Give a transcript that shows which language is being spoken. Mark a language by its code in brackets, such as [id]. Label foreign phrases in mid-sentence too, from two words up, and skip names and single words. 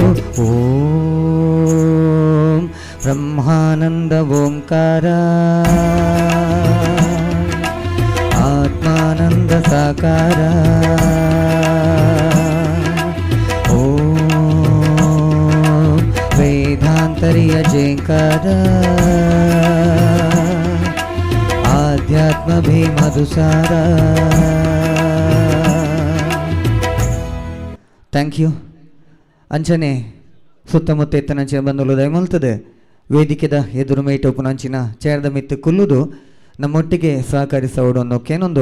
[sa] ಓಂ ಬ್ರಹ್ಮಾನಂದ ಓಂಕಾರ ಆತ್ಮಾನಂದ ಸಾಕಾರ ಓಂ ವೇದಾಂತರಿಯ ಜೇಂಕಾರ ಆಧ್ಯಾತ್ಮ ಭೀಮಧುಸಾರ. [en] Thank you. [tcy] ಅಂಚನೆ ಸುತ್ತಮುತ್ತ ಎತ್ತನಂಚಿನ ಬಂದಲು ದಯಮಲ್ತದೆ ವೇದಿಕೆದ ಎದುರು ಮೇಟ ಉಪನಂಚಿನ ಚೇರ್ದ ಮಿತ್ತು ಕುಲ್ಲುದು ನಮ್ಮೊಟ್ಟಿಗೆ ಸಹಕರಿಸೋಡೊಂದು ಕೇನೊಂದು